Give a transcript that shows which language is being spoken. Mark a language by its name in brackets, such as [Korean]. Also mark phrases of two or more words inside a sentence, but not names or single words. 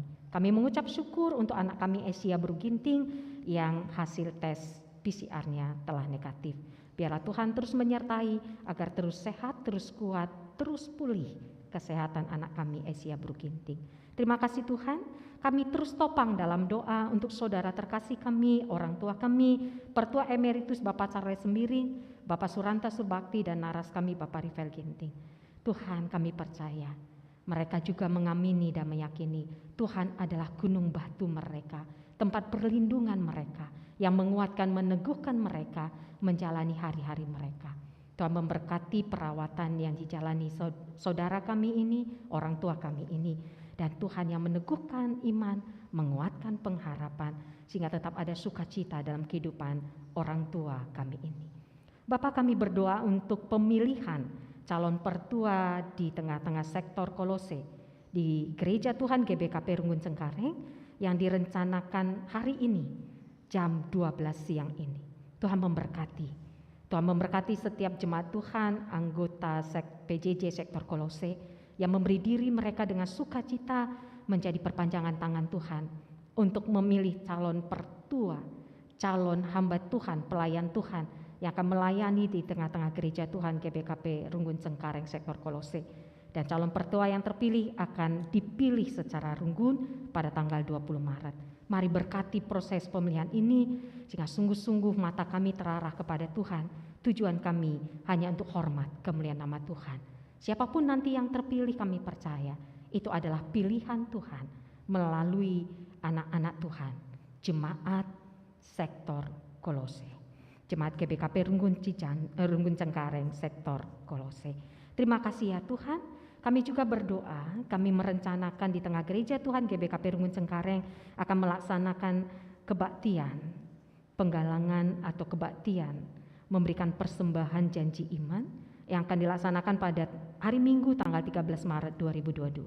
[Indonesian] Kami mengucap syukur untuk anak kami Asia Berginting yang hasil tes PCR-nya telah negatif. Biarlah Tuhan terus menyertai agar terus sehat, terus kuat, terus pulih kesehatan anak kami Asia Berginting. Terima kasih Tuhan, kami terus topang dalam doa untuk saudara terkasih kami, orang tua kami, Pertua Emeritus Bapak Charles Sembiring, Bapak Suranta Surbakti, dan naras kami Bapak Rivel Ginting. Tuhan, kami percaya mereka juga mengamini dan meyakini Tuhan adalah gunung batu mereka, tempat perlindungan mereka yang menguatkan, meneguhkan mereka menjalani hari-hari mereka. Tuhan memberkati perawatan yang dijalani saudara kami ini, orang tua kami ini, dan Tuhan yang meneguhkan iman, menguatkan pengharapan, sehingga tetap ada sukacita dalam kehidupan orang tua kami ini. Bapak, kami berdoa untuk pemilihan calon pertua di tengah-tengah sektor Kolose di Gereja Tuhan GBKP Runggun Cengkareng, yang direncanakan hari ini jam 12 siang ini. Tuhan memberkati. Tuhan memberkati setiap jemaat Tuhan, anggota PJJ sektor Kolose yang memberi diri mereka dengan sukacita menjadi perpanjangan tangan Tuhan untuk memilih calon pertua, calon hamba Tuhan, pelayan Tuhan yang akan melayani di tengah-tengah gereja Tuhan GBKP Runggun Cengkareng sektor Kolose. Dan calon pertua yang terpilih akan dipilih secara runggun pada tanggal 20 Maret. Mari berkati proses pemilihan ini sehingga sungguh-sungguh mata kami terarah kepada Tuhan. Tujuan kami hanya untuk hormat kemuliaan nama Tuhan. Siapapun nanti yang terpilih, kami percaya itu adalah pilihan Tuhan melalui anak-anak Tuhan, jemaat sektor Kolose, jemaat GBKP Runggun Cengkareng sektor Kolose. Terima kasih ya Tuhan. Kami juga berdoa, kami merencanakan di tengah gereja Tuhan GBKP Runggun Cengkareng akan melaksanakan kebaktian, penggalangan atau kebaktian, memberikan persembahan janji iman yang akan dilaksanakan pada hari Minggu tanggal 13 Maret 2022.